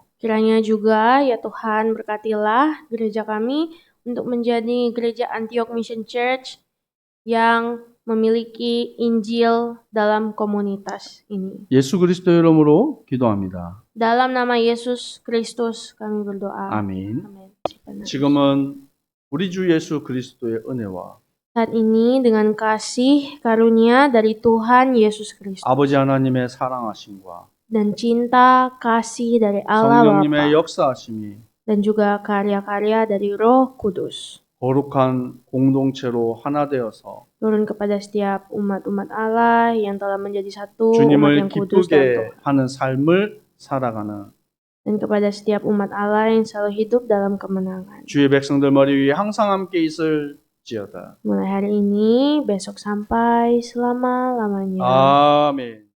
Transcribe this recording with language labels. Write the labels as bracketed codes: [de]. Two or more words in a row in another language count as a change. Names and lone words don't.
[id] Kiranya juga ya Tuhan berkatilah gereja kami untuk menjadi gereja Antioch Mission Church yang memiliki Injil dalam komunitas ini. [ko] 예수 그리스도 이름으로 기도합니다. [id] Dalam nama Yesus Kristus kami berdoa. [ko] 아멘. [id] Amin. [ko] 지금은 우리 주 예수 그리스도의 은혜와 [id] Saat ini dengan kasih karunia dari Tuhan Yesus Kristus [ko] 아버지 하나님의 사랑하심과 [id] dan cinta kasih dari Allah [ko] 성령님의 [id] Bapa [ko] 역사하심이 [id] dan juga karya-karya dari Roh Kudus [ko] 거룩한 공동체로 하나 되어서 [id] turun kepada setiap umat-umat Allah yang telah menjadi satu umat [ko] 주님을 [id] yang kudus dan [ko] 기쁘게 하는 삶을 살아가는 [id] dan kepada setiap umat Allah yang selalu hidup dalam kemenangan. [ko] 주의 백성들 머리 위에 항상 함께 있을지어다. [id] Mulai hari ini, besok sampai selama-lamanya. [ko] 아멘.